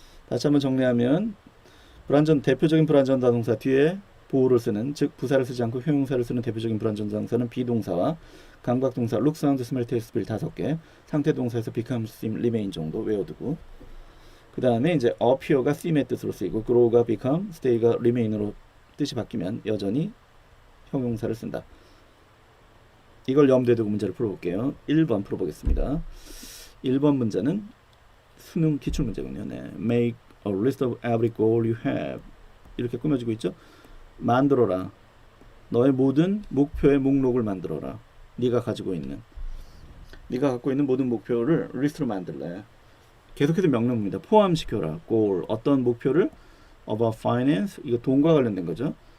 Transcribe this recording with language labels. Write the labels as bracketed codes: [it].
[ko] 다시 한번 정리하면 대표적인 불완전한 동사 뒤에 보호를 쓰는 즉 부사를 쓰지 않고 형용사를 쓰는 대표적인 불완전한 동사는 비동사와 감각동사 look, sound, smell, taste, feel 5개 상태 동사에서 become, seem, remain 정도 외워두고 그 다음에 이제 appear가 seem의 뜻으로 쓰이고 grow가 become, stay가 remain으로 뜻이 바뀌면 여전히 형용사를 쓴다. 이걸 염두에 두고 문제를 풀어볼게요. 1번 풀어보겠습니다. 1번 문제는 수능 기출문제군요. 네. [en] Make a list of every goal you have [ko] 이렇게 꾸며지고 있죠. 만들어라. 너의 모든 목표의 목록을 만들어라. 네가 갖고 있는 모든 목표를 리스트로 만들래. 계속해서 명령입니다. 포함시켜라. goal 어떤 목표를 [en] about finance [ko] 이거 돈과 관련된 거죠.